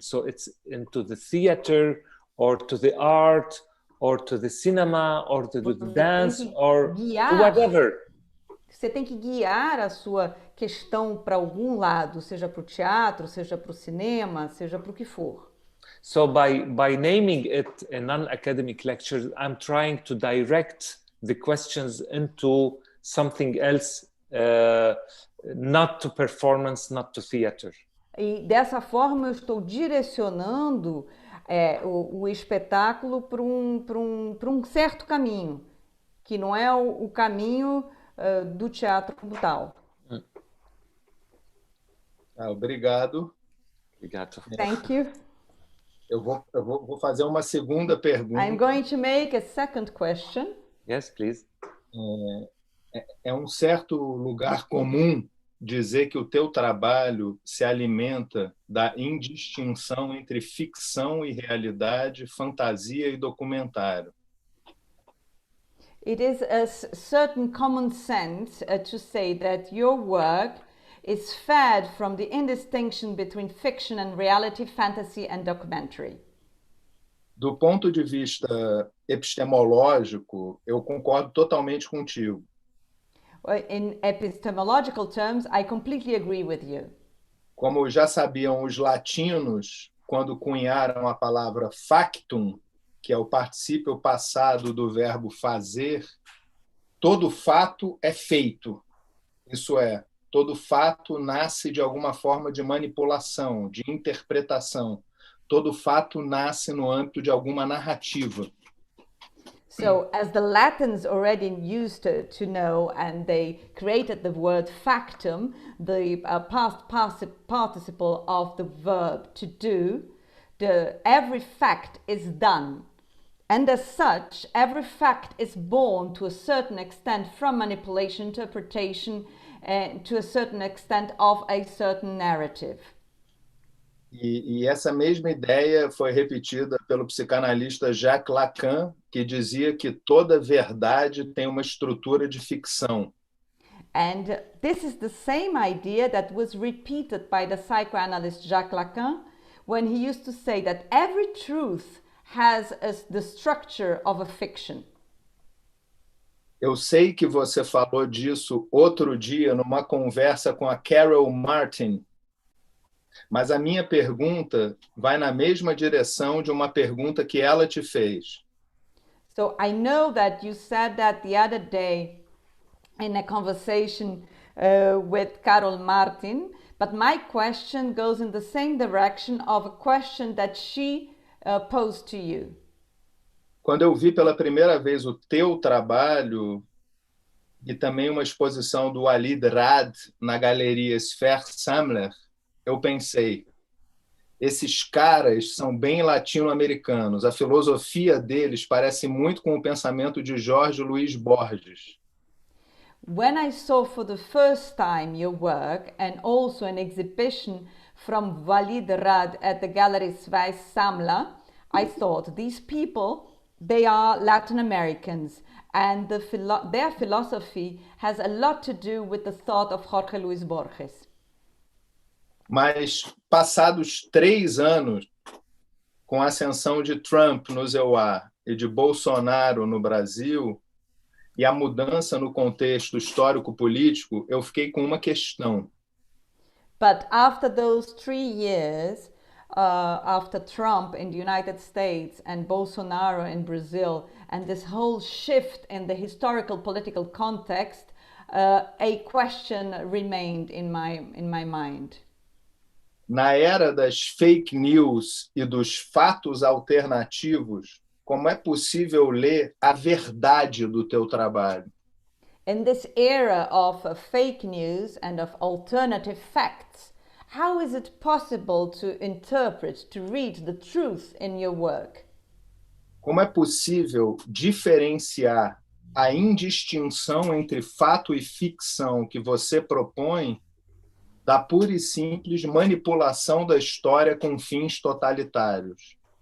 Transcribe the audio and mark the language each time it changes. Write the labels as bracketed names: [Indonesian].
[English] So it's into the theater or to the art or to the cinema or to the dance or whatever. [Portuguese] Você tem que guiar a sua questão para algum lado, seja para o teatro, seja para o cinema, seja para o que for. [English] So by naming it a non-academic lecture, I'm trying to direct the questions into something else, not to performance, not to theater. [Portuguese] E dessa forma eu estou direcionando o espetáculo para um certo caminho, que não é o caminho do teatro como tal. Obrigado. Obrigado. [English] Thank you. [Portuguese] Eu vou fazer uma segunda pergunta. [English] I'm going to make a second question. Yes, please. [Portuguese] É um certo lugar comum dizer que o teu trabalho se alimenta da indistinção entre ficção e realidade, fantasia e documentário. [English] It is a certain common sense to say that your work is fed from the indistinction between fiction and reality, fantasy and documentary. [Portuguese] Do ponto de vista epistemológico, eu concordo totalmente contigo. [English] In epistemological terms, I completely agree with you. [Portuguese] Como já sabiam os latinos, quando cunharam a palavra factum, que é o particípio passado do verbo fazer, todo fato é feito. Isso é, todo fato nasce de alguma forma de manipulação, de interpretação. Todo fato nasce no âmbito de alguma narrativa. [English] So, as the Latins already used to know, and they created the word factum, the past participle of the verb to do, every fact is done. And as such, every fact is born to a certain extent from manipulation, interpretation, and to a certain extent of a certain narrative. [Portuguese] E essa mesma ideia foi repetida pelo psicanalista Jacques Lacan, que dizia que toda verdade tem uma estrutura de ficção. [English] And this is the same idea that was repeated by the psychoanalyst Jacques Lacan when he used to say that every truth has the structure of a fiction. [Portuguese] Eu sei que você falou disso outro dia numa conversa com a Carol Martin, mas a minha pergunta vai na mesma direção de uma pergunta que ela te fez. [English] So I know that you said that the other day in a conversation with Carol Martin, but my question goes in the same direction of a question that she posed to you. [Portuguese] Quando eu vi pela primeira vez o teu trabalho e também uma exposição do Walid Rad na galeria Sfer Samler, eu pensei, esses caras são bem latino-americanos. A filosofia deles parece muito com o pensamento de Jorge Luiz Borges. [English] When I saw for the first time your work and also an exhibition from Walid Rad at the Gallery Sfer Samler, I thought these people, they are Latin Americans, and their philosophy has a lot to do with the thought of Jorge Luis Borges. [Portuguese] Mas, passados 3 anos, com a ascensão de Trump nos EUA e de Bolsonaro no Brasil, e a mudança no contexto histórico-político, eu fiquei com uma questão. [English] But after those 3 years, after Trump in the United States and Bolsonaro in Brazil, and this whole shift in the historical political context, a question remained in my mind. [Portuguese] Na era das fake news e dos fatos alternativos, como é possível ler a verdade do teu trabalho? [English] In this era of fake news and of alternative facts, how is it possible to interpret, to read the truth in your work? [Portuguese] Como é possível diferenciar a indistinção entre fato e ficção que você propõe da pura e simples manipulação da história com fins totalitários?